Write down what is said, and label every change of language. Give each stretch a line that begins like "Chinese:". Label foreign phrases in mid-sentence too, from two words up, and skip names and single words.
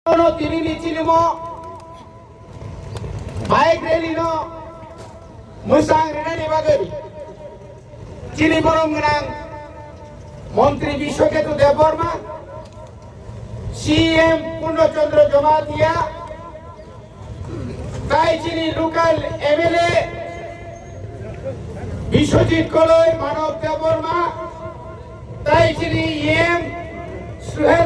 Kok Borok: তিনি নিচিলিমো
English: bike rally
Kok Borok: no musang renani bagari chini borong nang
Bangla: মন্ত্রী বিশ্বকেতু দেববর্মা সিএম পূর্ণচন্দ্র জমাতিয়া তাই যিনি লোকাল এমএলএ বিশ্বজিৎ কলই মানব দেববর্মা তাই যিনি এম সুহেল